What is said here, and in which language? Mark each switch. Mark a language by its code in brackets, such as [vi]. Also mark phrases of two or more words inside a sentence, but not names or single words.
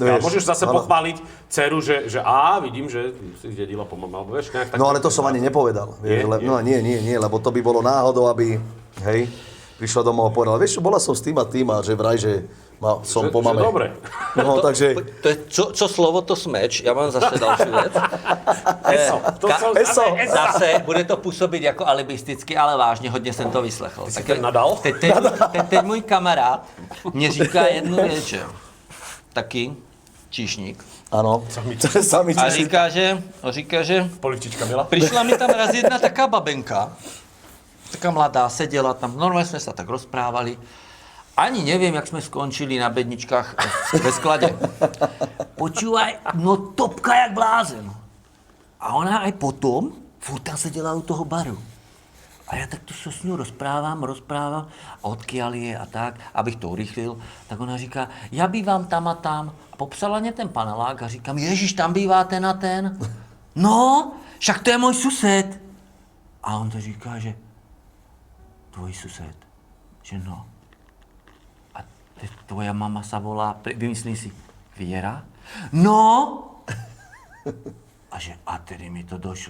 [sk] A môžeš zase pochváliť dceru, že vidím, že si zdedila po mama, alebo vieš, nejak tak... No ale to som ani nepovedal. Vieš, no nie, lebo to by bolo náhodou, aby, hej, prišla domov a povedala, vieš čo, bola som s tým a tým a že vraj, že som po mame. Dobre. No, takže... To je, čo slovo, to smeč. Ja mám zase další vec. Eso. [cs] Zase bude to působit jako alibisticky, ale vážně, hodně jsem to vyslechl. [sk] Ty si ten nadal? [cs] Teď můj kamarád mě říká jednu věc, že taky číšník. [sk] Áno, sami [cs] A říká, že Polivčička byla? Přišla mi tam [sk] raz jedna taká babenka, taká mladá, [cs] seděla tam, normálně jsme se tak rozprávali. [sk] Ani neviem, jak sme skončili na bedničkách [cs] ve skladě. [sk] Počúvaj, no topka jak blázen. A ona aj potom, furt tam [cs] seděla u toho baru. [sk] A ja takto sa s ňou rozprávam a odkiaľ je a tak, [cs] abych to urychlil. Tak ona říká, [sk] ja bývam tam a tam. [cs] A popsala mě ten panelák a říkám, ježiš, tam bývá ten a ten. [sk] No, však to je môj sused. [cs] A on to říká, že [sk] tvoj sused, [cs] že no. [sk] Tvoja mama sa volá, vymyslím si, Viera? [cs] No! A tedy mi to došlo.